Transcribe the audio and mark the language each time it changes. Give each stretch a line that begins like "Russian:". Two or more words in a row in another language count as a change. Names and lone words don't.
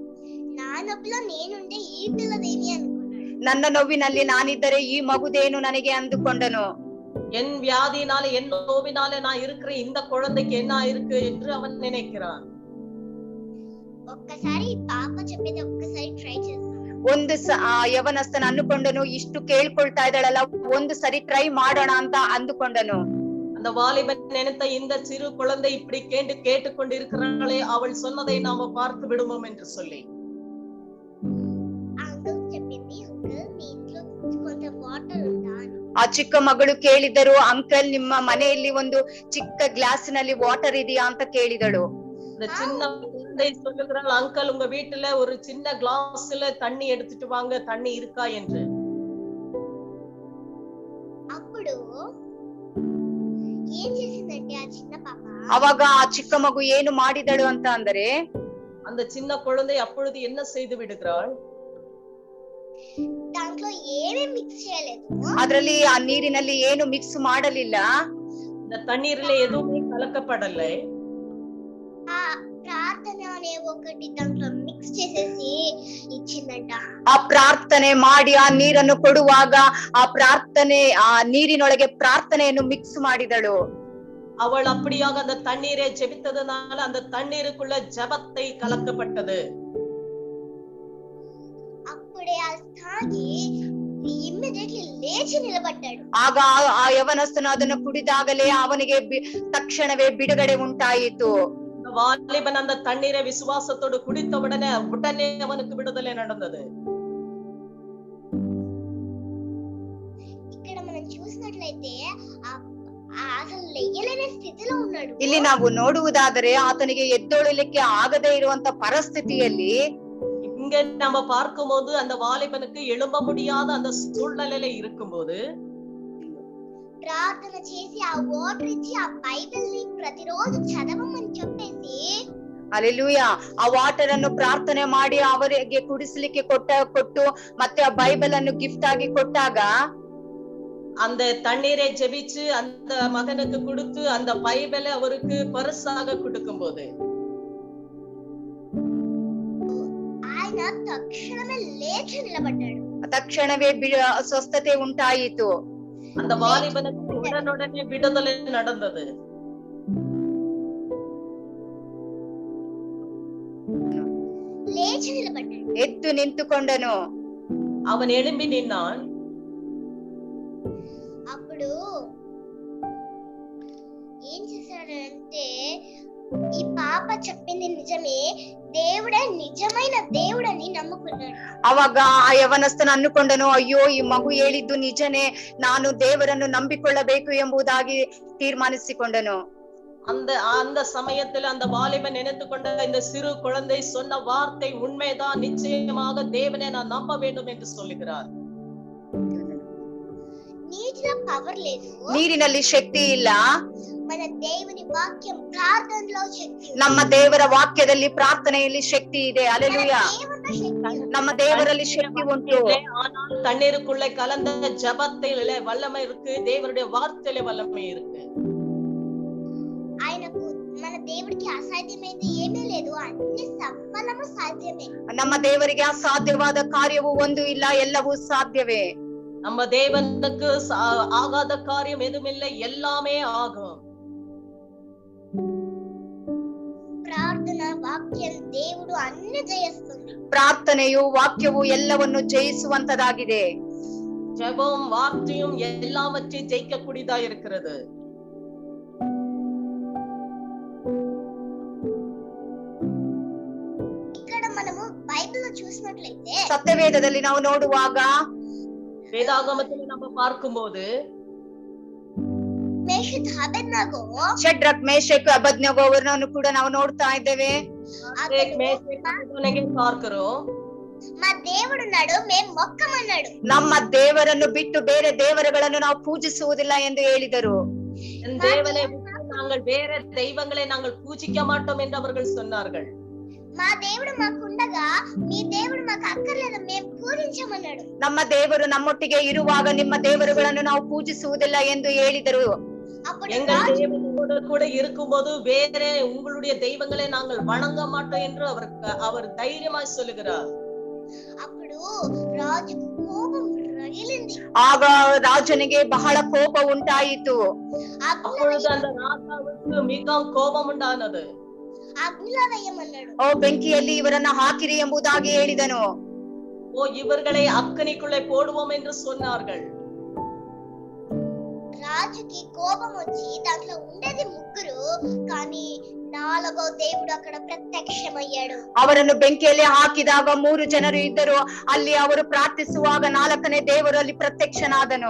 Kannada: ನನ್ನ ನೋವಿನಲ್ಲಿ ನಾನಿದ್ದರೆ ಈ ಮಗುದೇನು ನನಗೆ ಅಂದುಕೊಂಡನು.
Tamil: என் வியாதினால என் நோவினால நான் இருக்கிற இந்த குழந்தைக்கு என்ன இருக்கு என்று அவன் நினைக்கிறான்.
Kannada: ಒಂದು ಯವನಸ್ಥನ ಅಂದುಕೊಂಡನು, ಇಷ್ಟು ಕೇಳ್ಕೊಳ್ತಾ ಇದ್ದಾಳಲ್ಲ, ಒಂದು ಸರಿ ಟ್ರೈ ಮಾಡೋಣ ಅಂತ ಅಂದುಕೊಂಡನು.
Tamil: அந்த வாலிபன் நினைத்த இந்த சிறு குழந்தை இப்படி கேட்டுக்கொண்டிருக்கிறாளே, அவள் சொன்னதை நாம பார்த்து விடுவோம் என்று சொல்லி
Kannada: ಆ ಚಿಕ್ಕ ಮಗಳು ಕೇಳಿದರು, ಅಂಕಲ್ ನಿಮ್ಮ ಮನೆಯಲ್ಲಿ ಒಂದು ಚಿಕ್ಕ ಗ್ಲಾಸಿನಲ್ಲಿ ವಾಟರ್ ಇದೆಯಾ ಅಂತ ಕೇಳಿದಳು.
Tamil: இந்த சின்ன குழந்தை சொல்லுகிறாள், அங்கிள் உங்க வீட்டுல ஒரு சின்ன கிளாஸ்ல தண்ணி எடுத்துட்டு வாங்க, தண்ணி இருக்கா என்று.
Kannada: ಅವಾಗ ಆ ಚಿಕ್ಕ ಮಗು ಏನು ಮಾಡಿದಳು ಅಂತ ಅಂದರೆ,
Tamil: அந்த சின்ன குழந்தை அப்பொழுது என்ன செய்து விடுகிறாள்,
Kannada: ಅದರಲ್ಲಿ ಆ ನೀರಿನಲ್ಲಿ ಏನು ಮಿಕ್ಸ್ ಮಾಡಲಿಲ್ಲ,
Tamil: இந்த தண்ணீரிலே எதுவுமே கலக்கப்படலை.
Kannada: ಆ ಪ್ರಾರ್ಥನೆ ಮಾಡಿ ಆ ನೀರನ್ನು ಕೊಡುವಾಗ ಆ ಪ್ರಾರ್ಥನೆ ಆ ನೀರಿನೊಳಗೆ ಪ್ರಾರ್ಥನೆಯನ್ನು ಮಿಕ್ಸ್ ಮಾಡಿದಳು.
Tamil: அவள் அப்படியாக அந்த தண்ணீரை ஜெபித்ததனால அந்த தண்ணீருக்குள்ள ஜெபத்தை கலக்கப்பட்டது.
Kannada: ಆಗ ಆ ಯವನಸ್ಥನು ಅದನ್ನು ಕುಡಿದಾಗಲೇ ಅವನಿಗೆ ತಕ್ಷಣವೇ ಬಿಡುಗಡೆ ಉಂಟಾಯಿತು.
Tamil: வாலிபன் அந்த தண்ணீரை விசுவாசத்தோடு குடித்த உடனே அவனுக்கு விடுதலை நடந்தது.
Kannada: ಇಲ್ಲಿ ನಾವು ನೋಡುವುದಾದರೆ ಆತನಿಗೆ ಎದ್ದೊಳಲಿಕ್ಕೆ ಆಗದೇ ಇರುವಂತ ಪರಿಸ್ಥಿತಿಯಲ್ಲಿ
Tamil: இங்க நம்ம பார்க்கும்போது அந்த வாலிபனுக்கு எழும்ப முடியாத அந்த சூழ்நிலையில இருக்கும்போது
Telugu: ప్రార్థన చేసి ఆ వాటర్ ఇచ్చి ఆ బైబిల్ ని ప్రతిరోజు చదవమని చెప్పేసి,
Kannada: ಹಲ್ಲೆಲೂಯಾ, ಆ ವಾಟರ್ ಅನ್ನು ಪ್ರಾರ್ಥನೆ ಮಾಡಿ ಅವರಿಗೆ ಕುಡಿಸಲಿಕ್ಕೆ ಕೊಟ್ಟು ಮತ್ತೆ ಆ ಬೈಬಲ್ ಅನ್ನು ಗಿಫ್ಟ್ ಆಗಿ ಕೊಟ್ಟಾಗ,
Tamil: அந்த தண்ணீரை ஜெபிச்சு அந்த மகனுக்கு கொடுத்து அந்த பைபிளை அவருக்கு பரிசாக கொடுக்கும் போது
Telugu: ఆయన తక్షణమే లేచి నిలబడ్డాడు.
Kannada: ತಕ್ಷಣವೇ ಸ್ವಸ್ಥತೆ ಉಂಟಾಯಿತು.
Tamil: அந்த வாலிபனுக்கு உடனுடனே விடுதலை நடந்தது.
Kannada: ಎದ್ದು ನಿಂತುಕೊಂಡನು.
Tamil: அவன் எழும்பி நின்னான்.
Telugu: అప్పుడు ఏం చేశాడంటే, ఈ పాప చెప్పింది నిజమే, దేవుడే నిజమైన దేవుడని నమ్ముకున్నాడు.
Kannada: ಅವಾಗ ಆ ಯವನಸ್ಥನ ಅನ್ನುಕೊಂಡನು, ಅಯ್ಯೋ ಈ ಮಗು ಹೇಳಿದ್ದು ನಿಜನೇ, ನಾನು ದೇವರನ್ನು ನಂಬಿಕೊಳ್ಳಬೇಕು ಎಂಬುದಾಗಿ ತೀರ್ಮಾನಿಸಿಕೊಂಡನು.
Tamil: அந்த சமயத்துல அந்த வாலிபன் நினைத்து கொண்ட இந்த சிறு குழந்தை சொன்ன வார்த்தை உண்மைதான், நிச்சயமாக தேவனை நான் நம்ப வேண்டும் என்று சொல்லுகிறார்.
Kannada: ನೀರಿನಲ್ಲಿ ಶಕ್ತಿ ಇಲ್ಲ,
Telugu: మన దేవుని వాక్యం ప్రార్థనలో శక్తి ఉంది.
Kannada: ನಮ್ಮ ದೇವರ ವಾಕ್ಯದಲ್ಲಿ ಪ್ರಾರ್ಥನೆಯಲ್ಲಿ ಶಕ್ತಿ ಇದೆ. ಹಲ್ಲೆಲೂಯಾ, ನಮ್ಮ ದೇವರಲ್ಲಿ ಶಕ್ತಿ ಉಂಟು.
Tamil: ஆனால் தண்ணீருக்குள்ளே கலந்த ஜெபத்திலே வல்லமை இருக்கு, தேவனுடைய வார்த்தையிலே வல்லமை இருக்கு.
Telugu: ఆయనకు మన దేవుడికి అసాధ్యమైనది ఏమీ లేదు, అన్ని సఫలము సాధ్యమే.
Kannada: ನಮ್ಮ ದೇವರಿಗೆ ಅಸಾಧ್ಯವಾದ ಕಾರ್ಯವು ಒಂದು ಇಲ್ಲ, ಎಲ್ಲವೂ ಸಾಧ್ಯವೇ.
Tamil: நம்ம தேவனுக்கு ஆகாத காரியம் எதுவுமில்லை, எல்லாமே ஆகும்.
Telugu: ప్రార్థన వాక్యం దేవుడు అన్ని జయిస్తుంది.
Kannada: ಪ್ರಾರ್ಥನೆಯು ವಾಕ್ಯವು ಎಲ್ಲವನ್ನು ಜಯಿಸುವಂತದಾಗಿದೆ.
Tamil: ஜெபம் வார்த்தையும் எல்லாவற்றையும் ஜெயிக்கக்கூடியதா இருக்கிறது.
Telugu: ఇక్కడ మనము బైబిల్ చూసినట్లయితే,
Kannada: ಸತ್ಯವೇದದಲ್ಲಿ ನಾವು ನೋಡುವಾಗ,
Tamil: வேதாகமத்தில் நம்ம பார்க்கும்போது
Kannada: ಶಡ್ರಕ್ ಮೇಷಕ್ ಅಬದ್ನಗೋ ಅವರನ್ನು ಕೂಡ ನಾವು ನೋಡ್ತಾ ಇದ್ದೇವೆ. ನಮ್ಮ ದೇವರನ್ನು ಬಿಟ್ಟು ಬೇರೆ ದೇವರುಗಳನ್ನು ನಾವು ಪೂಜಿಸುವುದಿಲ್ಲ ಎಂದು ಹೇಳಿದರು.
Tamil: நாங்கள் வேற தெய்வங்களை நாங்கள் பூஜிக்க மாட்டோம் என்று அவர்கள் சொன்னார்கள்.
Telugu: మా దేవుడు మాకుండగా మీ దేవుడు మాకు అక్కర్లేదు, మేము పూజించమన్నాడు.
Kannada: ನಮ್ಮ ದೇವರು ನಮ್ಮೊಟ್ಟಿಗೆ ಇರುವಾಗ ನಿಮ್ಮ ದೇವರುಗಳನ್ನು ನಾವು ಪೂಜಿಸುವುದಿಲ್ಲ ಎಂದು ಹೇಳಿದರು.
Tamil: எங்கள் தேவனோடு கூட இருக்கும்போது வேற உங்களுடைய தெய்வங்களை நாங்கள் வணங்க மாட்டோம் என்று அவர் தைரியமாய் சொல்லுகிறார்.
Telugu: అప్పుడు రాజు కోపం రగిలింది.
Kannada: ಆಗ ರಾಜನಿಗೆ ಬಹಳ ಕೋಪ ಉಂಟಾಯಿತು.
Tamil: அப்பொழுது அந்த ராஜாவுக்கு மிகவும் கோபம் உண்டானது.
Telugu: అగ్నిలో వేయమన్నాడు.
Kannada: ಬೆಂಕಿಯಲ್ಲಿ ಇವರನ್ನ ಹಾಕಿರಿ ಎಂಬುದಾಗಿ ಹೇಳಿದನು.
Tamil: இவர்களை அக்கினிக்குள்ளே போடுவோம் என்று சொன்னார்கள்.
Telugu: రాజుకి కోపం వచ్చి దాంట్లో ఉండేది 3 కానీ 4వ దేవుడు అక్కడ ప్రత్యక్షమయ్యాడు.
Kannada: ಅವರನ್ನು ಬೆಂಕಿಯಲ್ಲಿ ಹಾಕಿದಾಗ 3 ಜನರು ಇದ್ದರು. ಅಲ್ಲಿ ಅವರು ಪ್ರಾರ್ಥಿಸುವಾಗ 4ನೇ ದೇವರು ಅಲ್ಲಿ ಪ್ರತ್ಯಕ್ಷನಾದನು.